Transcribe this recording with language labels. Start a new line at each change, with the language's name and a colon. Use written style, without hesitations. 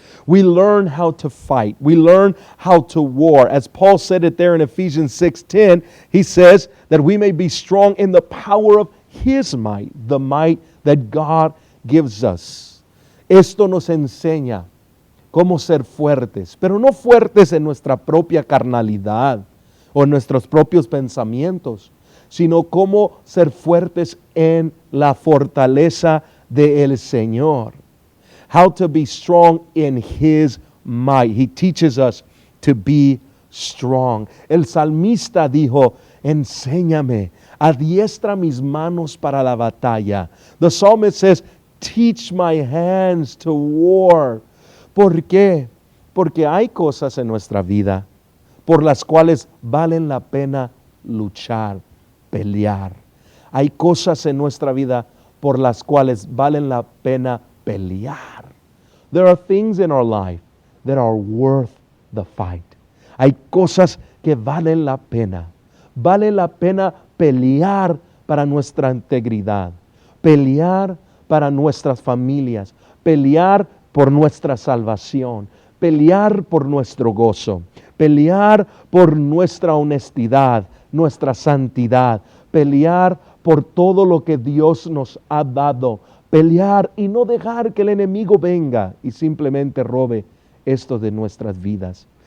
English: We learn how to fight. We learn how to war. As Paul said it there in Ephesians 6:10, he says that we may be strong in the power of His might, the might that God gives us.
Spanish: Esto nos enseña cómo ser fuertes, pero no fuertes en nuestra propia carnalidad o en nuestros propios pensamientos, sino cómo ser fuertes en la fortaleza del Señor.
English: How to be strong in His might. He teaches us to be strong.
Spanish: El salmista dijo, enséñame, adiestra mis manos para la batalla.
English: The psalmist says, teach my hands to war.
Spanish: ¿Por qué? Porque hay cosas en nuestra vida por las cuales valen la pena luchar, pelear. Hay cosas en nuestra vida por las cuales valen la pena pelear.
English: There are things in our life that are worth the fight.
Spanish: Hay cosas que valen la pena. Vale la pena pelear para nuestra integridad, pelear para nuestras familias, pelear por nuestra salvación, pelear por nuestro gozo, pelear por nuestra honestidad, nuestra santidad, pelear por todo lo que Dios nos ha dado, pelear y no dejar que el enemigo venga y simplemente robe esto de nuestras vidas.